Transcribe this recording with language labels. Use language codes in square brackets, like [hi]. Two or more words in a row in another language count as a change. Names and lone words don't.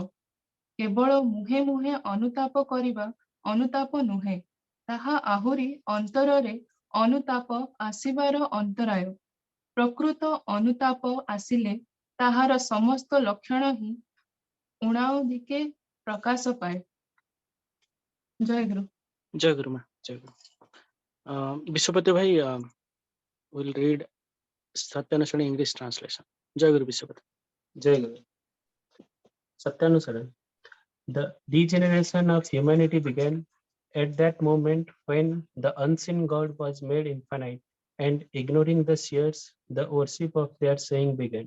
[or] କେବଳ ମୁହେଁ ମୁହେଁ ଅନୁତାପ କରିବା ଅନୁତାପ ନୁହେଁ ତାହା ଆହୁରି ଅନ୍ତରରେ ଅନୁତାପ ଆସିବାର ଅନ୍ତରାୟ। ପ୍ରକୃତ ଅନୁତାପ ଆସିଲେ ତାହାର ସମସ୍ତ ଲକ୍ଷଣ ହିଁ ଉଣାଉଦିକେ ପ୍ରକାଶ ପାଏ। ଜୟ ଗୁରୁ। [hi] जय गुरु माँ, जय गुरु। विश्वपति भाई [en] will read Satyanusara English translation. [hi] जय गुरु विश्वपति. जय गुरु. Satyanusara. [en] The degeneration of humanity began at that moment when the unseen God was made infinite, and ignoring the spheres, the worship of their saying began.